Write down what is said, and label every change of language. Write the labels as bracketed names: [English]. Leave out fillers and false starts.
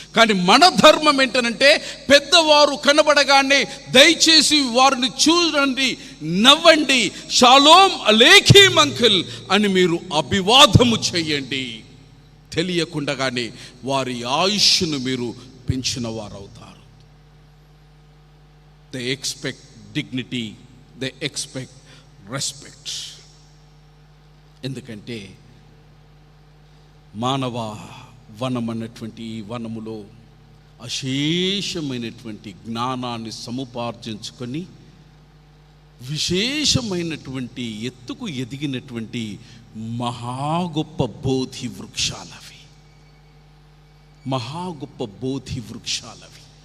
[Telugu] కానీ మన ధర్మం ఏంటంటే పెద్దవారు కనబడగానే దయచేసి వారిని చూడండి, నవ్వండి, షాలోమ్ అలేకీం అంకుల్ అని మీరు అభివాదము చేయండి. తెలియకుండగానే వారి ఆయుష్ను మీరు పెంచిన వారవుతారు. [English] They expect dignity, they expect respect. [Telugu] ఎందుకంటే మానవ వనం అన్నటువంటి ఈ వనములో అశేషమైనటువంటి జ్ఞానాన్ని సముపార్జించుకొని విశేషమైనటువంటి ఎత్తుకు ఎదిగినటువంటి మహా గొప్ప బోధి వృక్షాలవి, మహా గొప్ప బోధి వృక్షాలవి.